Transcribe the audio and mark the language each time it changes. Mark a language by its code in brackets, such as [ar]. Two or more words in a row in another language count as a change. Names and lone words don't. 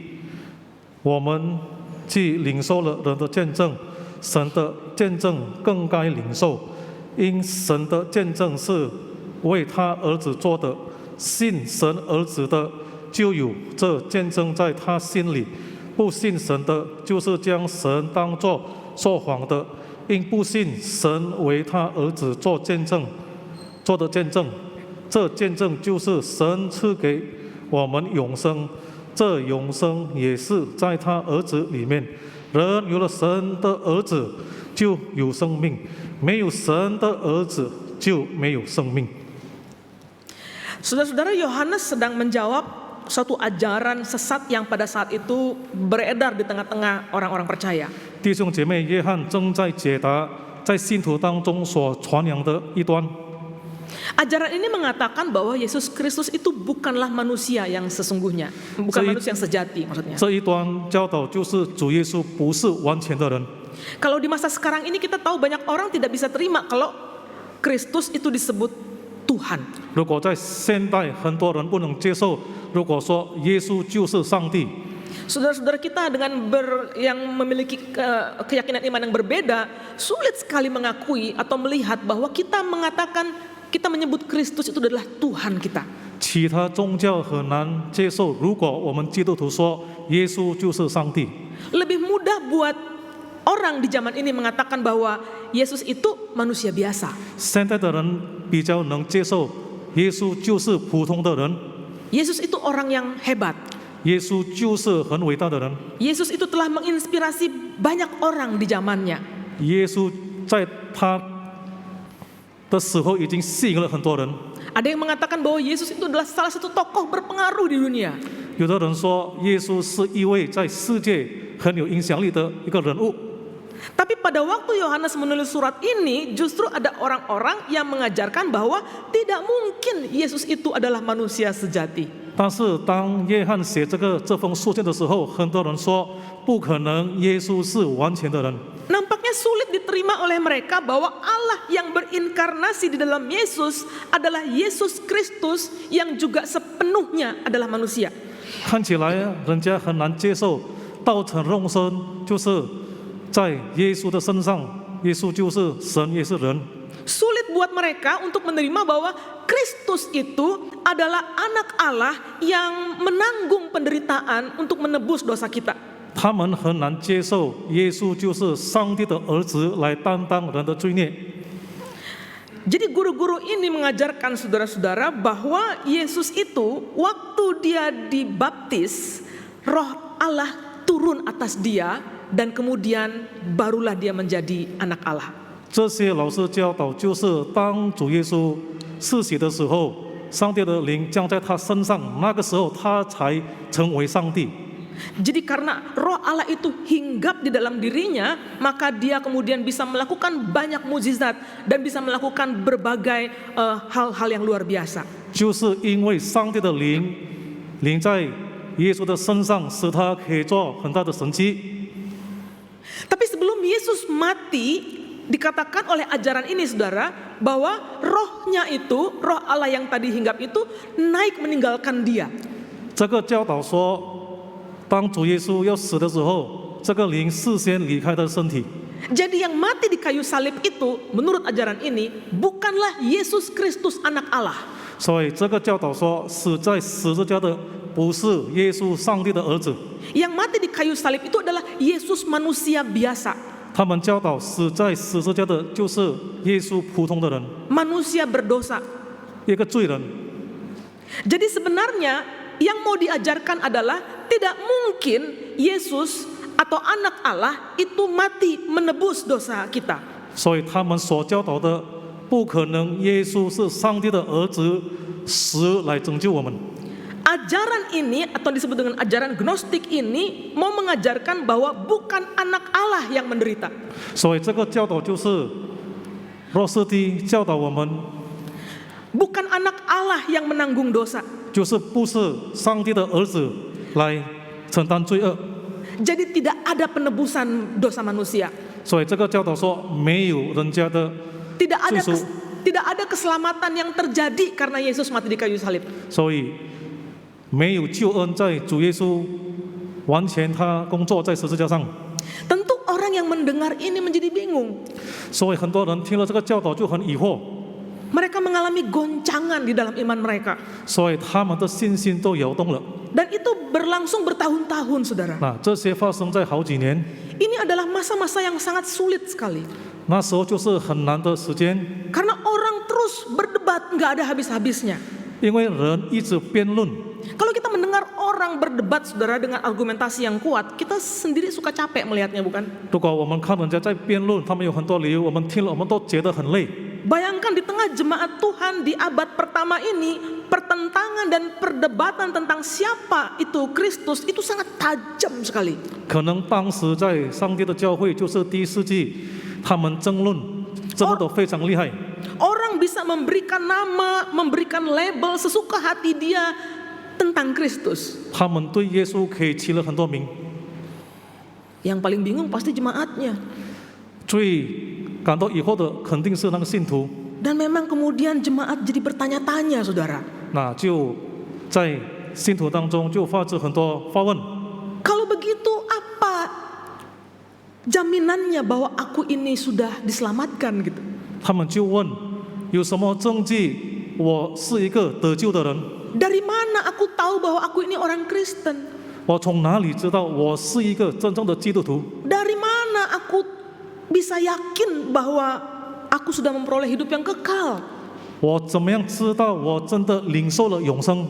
[zh] 我们既领受了人的见证，神的见证更该领受，因神的见证是为他儿子做的，信神儿子的就有这见证在他心里，不信神的，就是将神当作说谎的，因不信神为他儿子做的见证。这见证就是神赐给我们永生，这永生也是在他儿子里面。人有了神的儿子就有生命，没有神的儿子就没有生命。 [id] Saudara-saudara, Yohanes sedang menjawab suatu ajaran sesat yang pada saat itu beredar di tengah-tengah orang-orang percaya. [zh] 弟兄姐妹，约翰正在解答在信徒当中所传扬的异端。 [id] Ajaran ini mengatakan bahwa Yesus Kristus itu bukanlah manusia yang sesungguhnya, bukan manusia yang sejati maksudnya. [zh] 这一端教导就是主耶稣不是完全的人。 [id] Kalau di masa sekarang ini kita tahu banyak orang tidak bisa terima kalau Kristus itu disebut Tuhan. [zh] 如果在现代很多人不能接受，如果说耶稣就是上帝， [id] Saudara-saudara kita yang memiliki keyakinan iman yang berbeda, sulit sekali mengakui atau melihat bahwa kita menyebut Kristus itu adalah Tuhan kita. [zh] 其他宗教很难接受。如果我们基督徒说耶稣就是上帝， [id] Lebih mudah buat orang di zaman ini mengatakan bahwa Yesus itu manusia biasa. [zh] 现在的人比较能接受耶稣就是普通的人， [id] Yesus itu orang yang hebat. [zh] 耶稣就是很伟大的人。 [id] Yesus itu telah menginspirasi banyak orang di zamannya. [zh] 耶稣在他的时候已经吸引了很多人。 [id] Ada yang mengatakan bahwa Yesus itu adalah salah satu tokoh berpengaruh di dunia. [zh] 有的人说耶稣是一位在世界很有影响力的一个人物。 [id] Tapi pada waktu Yohanes menulis surat ini, justru ada orang-orang yang mengajarkan bahwa tidak mungkin Yesus itu adalah manusia sejati. [zh] 但是当约翰写这封书信的时候，很多人说不可能，耶稣是完全的人。 [id] Nampaknya sulit diterima oleh mereka bahwa Allah yang berinkarnasi di dalam Yesus adalah Yesus Kristus yang juga sepenuhnya adalah manusia. [zh] 看起来人家很难接受，道成肉身就是在耶稣的身上，耶稣就是神也是人。 [id] Sulit buat mereka untuk menerima bahwa Kristus itu adalah anak Allah yang menanggung penderitaan untuk menebus dosa kita. [zh] 他们很难接受耶稣就是上帝的儿子来担当人的罪孽。 [id] Jadi guru-guru ini mengajarkan saudara-saudara bahwa Yesus itu waktu dia dibaptis, Roh Allah turun atas dia dan kemudian barulah dia menjadi anak Allah. [zh] 这些老师教导就是当主耶稣施洗的时候，上帝的灵降在他身上，那个时候他才成为上帝。 [id] Jadi karena Roh Allah itu hinggap di dalam dirinya, maka dia kemudian bisa melakukan banyak mukjizat dan bisa melakukan berbagai hal-hal yang luar biasa. [zh] 就是因为上帝的灵在耶稣的身上，使他可以做很大的神迹。 [id] Tapi sebelum Yesus mati, dikatakan oleh ajaran ini saudara, bahwa rohnya itu, roh Allah yang tadi hinggap itu naik meninggalkan dia. [zh] 这个教导说，当主耶稣要死的时候，这个灵事先离开他的身体。 [id] Jadi yang mati di kayu salib itu, menurut ajaran ini, bukanlah Yesus Kristus anak Allah. [zh] 所以这个教导说，死在十字架的不是耶稣上帝的儿子。 [id] Yang mati di kayu salib itu adalah Yesus manusia biasa. [zh] 他们教导死在十字架的就是耶稣普通的人， [id] Manusia berdosa. [zh] 一个罪人。 [id] Jadi sebenarnya yang mau diajarkan adalah tidak mungkin Yesus atau anak Allah itu mati menebus dosa kita. [zh] 所以他们所教导的，不可能耶稣是上帝的儿子，死来拯救我们。 [id] Ajaran ini atau disebut dengan ajaran gnostik ini mau mengajarkan bahwa bukan anak Allah yang menderita. [zh] 所以这个教导就是诺斯底教导我们， [id] Bukan anak Allah yang menanggung dosa. [zh] 就是不是上帝的儿子来承担罪恶。 [id] Jadi tidak ada penebusan dosa manusia. [zh] 所以这个教导说，没有人家的 [id] Tidak ada [zh] 救赎， [id] tidak ada keselamatan yang terjadi karena Yesus mati di kayu salib. [zh] 所以没有救恩在主耶稣完全他工作在十字架上。 [id] Tentu orang yang mendengar ini menjadi bingung. [zh] 所以很多人听了这个教导就很疑惑， [id] Mereka mengalami goncangan di dalam iman mereka. [zh] 所以他们的信心都摇动了。 [id] Dan itu berlangsung bertahun-tahun, saudara. [zh] 那这些发生在好几年， [id] Ini adalah masa-masa yang sangat sulit sekali. [zh] 那时候就是很难的时间， [id] Karena orang terus berdebat, nggak ada habis-habisnya. [zh] 因为人一直辩论。 [id] Kalau kita mendengar orang berdebat, saudara, dengan argumentasi yang kuat, kita sendiri suka capek melihatnya, bukan? [zh] 如果我们看人家在辩论，他们有很多理由，我们听了我们都觉得很累。 [id] Bayangkan di tengah jemaat Tuhan di abad pertama ini, pertentangan dan perdebatan tentang siapa itu Kristus itu sangat tajam sekali. [zh] 可能当时在上帝的教会，就是第一世纪，他们争论争论得非常厉害。 [id] Orang bisa memberikan nama, memberikan label sesuka hati dia tentang Kristus. [zh] 他们对耶稣可以起了很多名， [id] Yang paling bingung pasti jemaatnya. [zh] 最感到疑惑的肯定是那个信徒。 [id] Dan memang kemudian jemaat jadi bertanya-tanya, saudara. [zh] 那就在信徒当中就发生很多发问。 [id] Kalau begitu apa jaminannya bahwa aku ini sudah diselamatkan gitu? [zh] 他们就问，有什么证据我是一个得救的人？ [id] Dari mana aku tahu bahwa aku ini orang Kristen? [zh] 我从哪里知道我是一个真正的基督徒？ [id] Dari mana aku bisa yakin bahwa aku sudah memperoleh hidup yang kekal? [zh] 我怎么样知道我真的领受了永生？